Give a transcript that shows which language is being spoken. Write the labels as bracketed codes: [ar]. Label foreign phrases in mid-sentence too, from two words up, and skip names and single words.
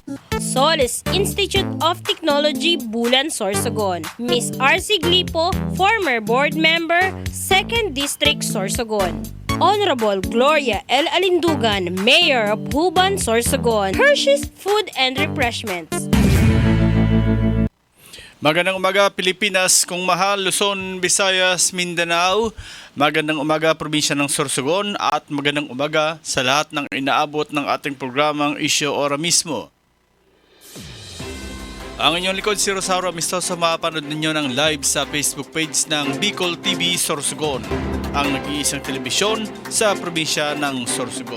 [en] Solis Institute of Technology, Bulan, Sorsogon. Miss R.C. Glipo, former board member, 2nd District, Sorsogon. Honorable Gloria L. Alindugan, Mayor of Huban, Sorsogon. Hershey's Food and Refreshments. [tl] Magandang umaga Pilipinas, kung mahal, Luzon, Visayas, Mindanao. Magandang umaga probinsya ng Sorsogon at magandang umaga sa lahat ng inaabot ng ating programang Issue Ora Mismo. Ang inyong likod si Rosauro Amistoso, mapapanood ninyo ng live sa Facebook page ng Bicol TV Sorsogon, ang nag-iisang telebisyon sa probinsya ng Sorsogon.